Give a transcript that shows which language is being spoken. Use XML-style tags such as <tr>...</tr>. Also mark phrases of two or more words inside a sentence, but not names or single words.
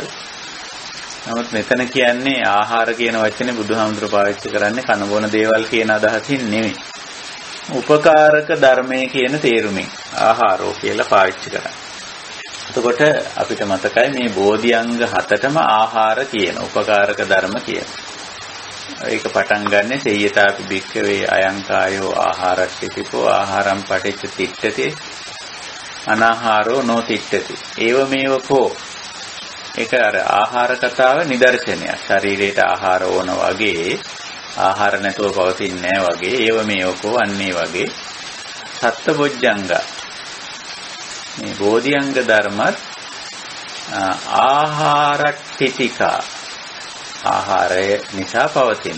<si>නමුත් මෙතන කියන්නේ ආහාර කියන වචනේ බුදුහාමුදුරුවෝ පාවිච්චි කරන්නේ කන බොන දේවල් කියන අදහසින් නෙමෙයි. උපකාරක ධර්මයේ කියන තේරුමින් ආහාරෝ කියලා පාවිච්චි කරන්නේ. එතකොට අපිට මතකයි මේ බෝධිඅංග 7ටම ආහාර කියන උපකාරක ධර්ම කියන. ඒක පටන් ගන්නෙ</si> <pi>සේයතාපි භික්ඛවේ අයං කායෝ ආහාරස්සිතෝ ආහාරම් පටිච්ච තිට්ඨති අනාහාරෝ නොතිට්ඨති. ඒව මේවකෝ.</pi> <si>ඒක අර ආහාර කතාව නිදර්ශනයක්. ශරීරයට ආහාර ඕන වගේ ආහාර නැතුව පවතින්නේ නැහැ වගේ.</si> <pi>ඒව මේවකෝ</pi> <si>අන්නේ වගේ. සත්බොජ්ජංග මේ බෝධිඅංග ධර්මත් ආහාරට්ඨිතිකා ආහාරය නිසා පවතින.</si>